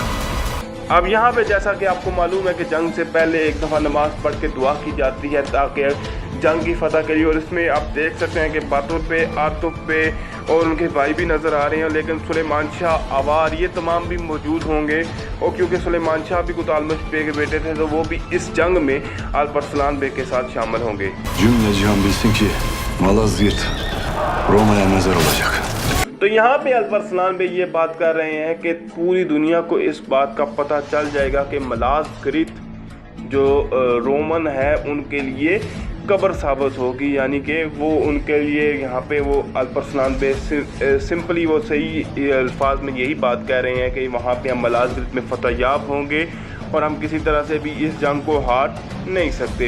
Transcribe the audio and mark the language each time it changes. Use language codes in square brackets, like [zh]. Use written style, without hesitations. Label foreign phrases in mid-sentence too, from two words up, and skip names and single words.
[hi] अब यहाँ पे जैसा कि आपको मालूम है कि जंग से पहले एक दफ़ा नमाज पढ़ के दुआ की जाती है ताकि जंग की फतह के लिए, और इसमें आप देख सकते हैं कि बातों पे आतुफ पे और उनके भाई भी नज़र आ रहे हैं, लेकिन सुलेमान शाह आवार ये तमाम भी मौजूद होंगे। और क्योंकि सुलेमान शाह भी कुतालमश बे के बेटे थे तो वो भी इस जंग में अल्परसलान बे के साथ शामिल होंगे। [tr] Cümle cihan bilsin ki Malazgirt Roma'ya mezar olacak. [hi] तो यहाँ पे अल्परसलान बे ये बात कर रहे हैं कि पूरी दुनिया को इस बात का पता चल जाएगा कि मलाज़गिरत जो रोमन है उनके लिए कब्र साबित होगी, यानी कि वो उनके लिए यहाँ पे वो अल्परसलान बे सिंपली वो सही अल्फाज में यही बात कह रहे हैं कि वहाँ पे हम मलाज़गिरत में फतह याब होंगे और हम किसी तरह से भी इस जंग को हार नहीं सकते।